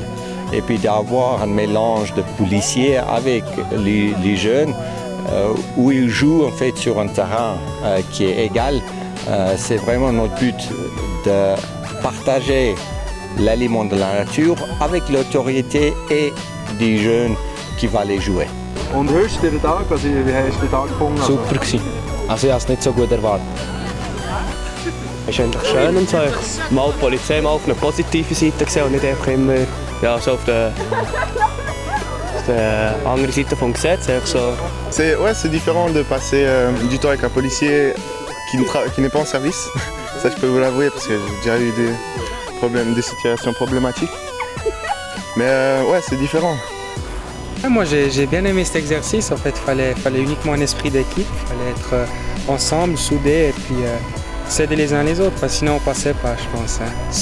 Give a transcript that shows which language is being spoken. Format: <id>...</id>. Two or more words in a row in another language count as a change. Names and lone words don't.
<fr>Et puis d'avoir un mélange de policiers avec les jeunes où ils jouent en fait sur un terrain qui est égal. C'est vraiment notre but de partager l'aliment de la nature avec l'autorité et des jeunes qui vont les jouer.</fr> <de>Und wie hast du den Tag? Also, wie hast du den Tag gefunden? Super gewesen. Also ich habe es nicht so gut erwartet. Es ist eigentlich schön und so. Mal die Polizei mal auf eine positive Seite gesehen und nicht einfach immer ja, so auf der andere Seite vom Gesetz.</de> <fr>C'est différent de passer du temps avec un policier qui n'est pas en service. Ça, je peux vous l'avouer parce que j'ai déjà eu des situations problématiques. Mais ouais, c'est différent. Moi j'ai bien aimé cet exercice, en fait il fallait uniquement un esprit d'équipe, il fallait être ensemble, soudés et puis s'aider les uns les autres, parce que sinon on passait pas je pense, hein.</fr>